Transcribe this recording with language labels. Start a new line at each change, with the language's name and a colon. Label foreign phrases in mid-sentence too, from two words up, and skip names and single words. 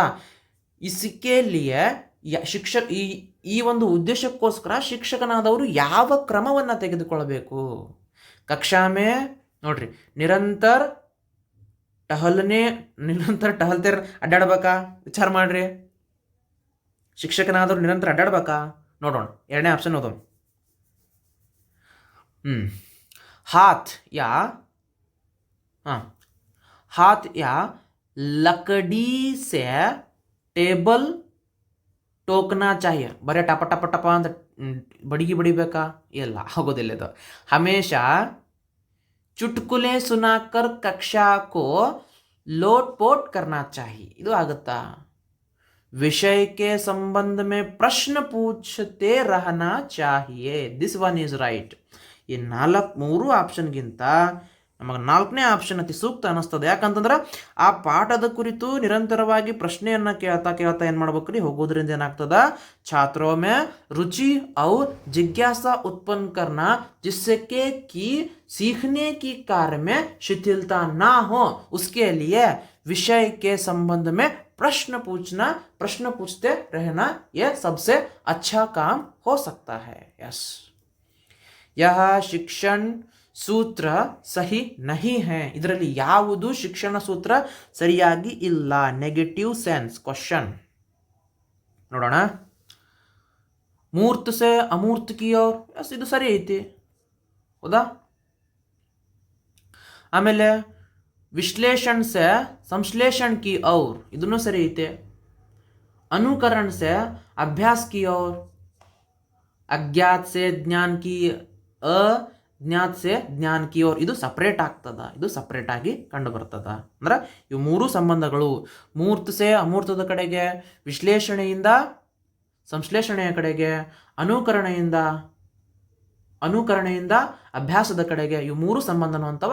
Kannada: ಇಸ್ಕೆಲಿಯೇ ಈ ಒಂದು ಉದ್ದೇಶಕ್ಕೋಸ್ಕರ ಶಿಕ್ಷಕನಾದವರು ಯಾವ ಕ್ರಮವನ್ನು ತೆಗೆದುಕೊಳ್ಳಬೇಕು? ಕಕ್ಷಾಮೆ ನೋಡ್ರಿ
Hindi: निरंतर टहलते
Kannada: ಅಡ್ಡಾಡ್ಬೇಕಾ? ವಿಚಾರ ಮಾಡ್ರಿ. ಶಿಕ್ಷಕನಾದವ್ರು ನಿರಂತರ ಅಡ್ಡಾಡ್ಬೇಕಾ? ನೋಡೋಣ. 2ನೇ ಆಪ್ಷನ್ ಓದೋಣ.
Hindi: हाथ या लकड़ी से टेबल टोकना चाहिए. बड़े टप टप टप
Kannada: ಅಂತ ಬಡಿಬೇಕಾ? ಇಲ್ಲ, ಆಗೋದಿಲ್ಲ ಇದು.
Hindi: हमेशा चुटकुले सुनाकर कक्षा को लोटपोट करना चाहिए.
Kannada: ಇದು ಆಗುತ್ತಾ?
Hindi: विषय के संबंध में प्रश्न पूछते रहना चाहिए.
English: This one is right.
Kannada: ಈ 3 ಆಪ್ಷನ್ಗಿಂತ ನಮಗೆ 4ನೇ ಆಪ್ಷನ್ ಅತಿ ಸೂಕ್ತ ಅನ್ನಿಸ್ತದೆ. ಯಾಕಂತಂದ್ರೆ ಆ ಪಾಠದ ಕುರಿತು ನಿರಂತರವಾಗಿ ಪ್ರಶ್ನೆಯನ್ನು ಕೇಳ್ತಾ ಏನು ಮಾಡ್ಬೇಕ್ರಿ? ಹೋಗೋದ್ರಿಂದ ಏನಾಗ್ತದ?
Hindi: छात्रों में रुचि और जिज्ञासा उत्पन्न करना जिससे कि सीखने की कार्य में शिथिलता ना हो, उसके लिए विषय के संबंध में प्रश्न पूछते रहना यह सबसे अच्छा काम हो सकता है. यस, यह शिक्षण सूत्र सही नहीं है.
Kannada: ಇದರಲ್ಲಿ ಯಾವುದು ಶಿಕ್ಷಣ ಸೂತ್ರ ಸರಿಯಾಗಿ ಇಲ್ಲ.
English: negative sense question
Kannada: ನೋಡೋಣ.
Hindi: मूर्त से अमूर्त की ओर,
Kannada: ಎಸ್ ಇದು ಸರಿ ಐತಿ. ಹೌದಾ?
Hindi: ಆಮೇಲೆ विश्लेषण से संश्लेषण की ओर,
Kannada: ಇದನ್ನು ಸರಿ ಐತೆ.
Hindi: अनुकरण से अभ्यास की ओर, अज्ञात से ज्ञान की, अज्ञात से ज्ञान की ओर,
Kannada: ಇದು ಸಪ್ರೇಟ್ ಆಗ್ತದ. ಇದು ಸಪ್ರೇಟ್ ಆಗಿ ಕಂಡು ಬರ್ತದ. ಅಂದ್ರೆ ಇವು 3 ಸಂಬಂಧಗಳು
Hindi: मूर्त से
Kannada: ಅಮೂರ್ತದ ಕಡೆಗೆ, ವಿಶ್ಲೇಷಣೆಯಿಂದ ಸಂಶ್ಲೇಷಣೆಯ ಕಡೆಗೆ, ಅನುಕರಣೆಯಿಂದ ಅಭ್ಯಾಸದ ಕಡೆಗೆ, ಇವು 3 ಸಂಬಂಧನೂ ಅಂತವ.